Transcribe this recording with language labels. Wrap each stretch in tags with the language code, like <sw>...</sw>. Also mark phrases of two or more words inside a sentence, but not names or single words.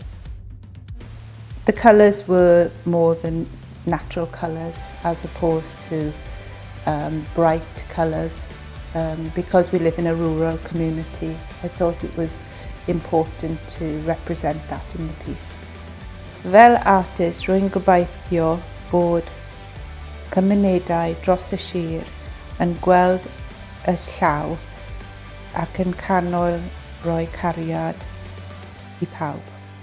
<en>The colours were more than natural colours as opposed to bright colours. Because we live in a rural community, I thought it was important to represent that in the piece.</en> <cy>Fel artist, rwy'n gobeithio bod cymunedau dros y sir yn gweld y llaw ac yn canol roi cariad I pawb.</cy>